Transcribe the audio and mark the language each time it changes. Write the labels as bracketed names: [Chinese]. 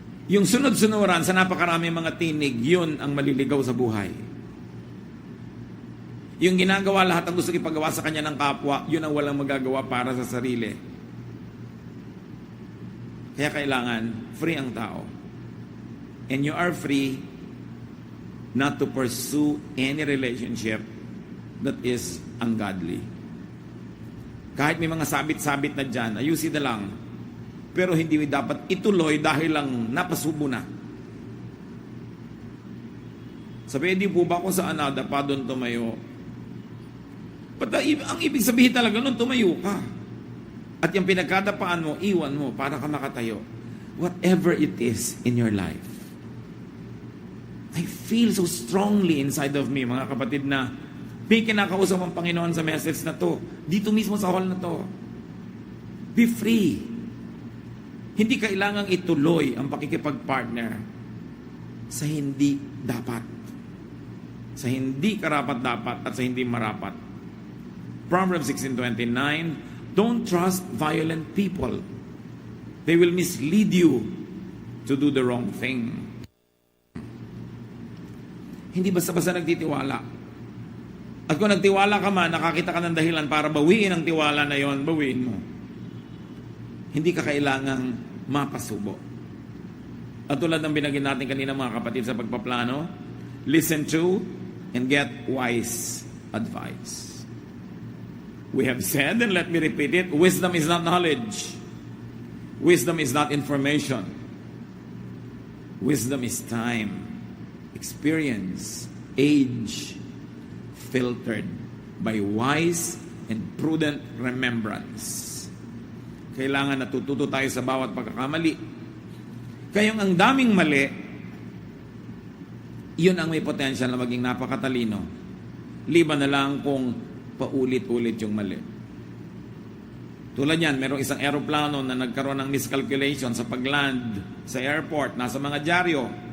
[Filipino] Yung sunod-sunuran sa napakarami mga tinig, yun ang maliligaw sa buhay. Yung ginagawa lahat ang gustong ipagawa sa kanya ng kapwa, yun ang walang magagawa para sa sarili. Kaya kailangan free ang tao. [English] And you are free not to pursue any relationship that is ungodly. [Filipino] Kahit may mga sabit-sabit na dyan, ayusin na lang. Pero hindi dapat ituloy dahil lang napasubo na. Sabi, di po ba kung saan nada pa doon tumayo? Ang ibig sabihin talaga nun, tumayo ka. At yung pinagkadapaan mo, iwan mo para ka makatayo. [English] Whatever it is in your life. I feel so strongly inside of me, [Filipino] mga kapatid, [English] na may kinakausap ang Panginoon sa message na to. [Filipino] Dito mismo sa hall na to. [English] Be free. [Filipino] Hindi kailangang ituloy ang pakikipag-partner sa hindi dapat. Sa hindi karapat-dapat at sa hindi marapat. [English] Proverbs 16:29, don't trust violent people. They will mislead you to do the wrong thing. [Filipino] Hindi basta-basta nagtitiwala. At kung nagtiwala ka man, nakakita ka ng dahilan para bawiin ang tiwala na yon, bawiin mo. Hindi ka kailangang mapasubo. At tulad ng binagin natin kanina mga kapatid sa pagpaplano, [English] listen to and get wise advice. We have said, and let me repeat it, wisdom is not knowledge. Wisdom is not information. Wisdom is time, experience, age, filtered by wise and prudent remembrance. [Filipino] Kailangan natututo tayo sa bawat pagkakamali. Kayong ang daming mali, yun ang may potential na maging napakatalino. Liban na lang kung paulit-ulit yung mali. Tulad yan, merong isang aeroplano na nagkaroon ng miscalculation sa pagland sa airport, nasa mga dyaryo.